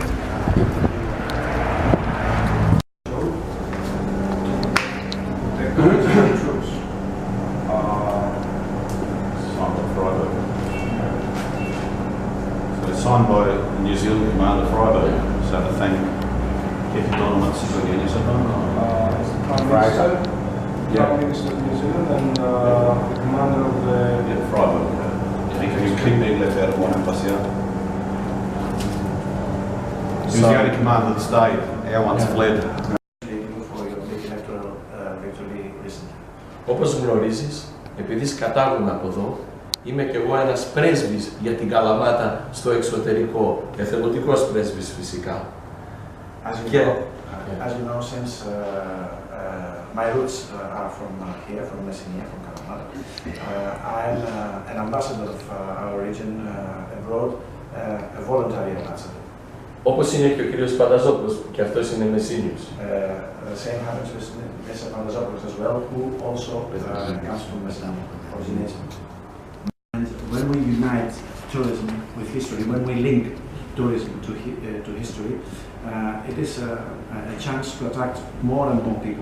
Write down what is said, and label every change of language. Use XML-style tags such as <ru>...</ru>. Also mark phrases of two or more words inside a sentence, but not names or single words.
<en>Signed by New Zealand Commander Friday, so to thank Captain Donald again, is it not? Prime Minister, Prime Minister of New Zealand, and the commander of the... Yeah, Friday. He being left out of one embassy. He was the only commander that stayed. Our one's fled.</en> <el>Όπως γνωρίζεις, επειδή σκατάγουμε από εδώ, είμαι και εγώ ένας πρέσβης για την Καλαμάτα στο εξωτερικό, εθελοντικός πρέσβης φυσικά.</el> <en>As you know, since my roots are from here, from Messina, from Kalamata, I'm an ambassador of our region abroad, a voluntary ambassador.</en> <el>Όπως είναι και ο κύριος Πανταζόπουλος, που και αυτός είναι Μεσσίνιος.</el> <en>The same happens with Mr. Pandazopoulos as well, who also comes from Messina, origination. And when we unite tourism with history, when we link tourism to history, it is a chance to attract more and more people.</en>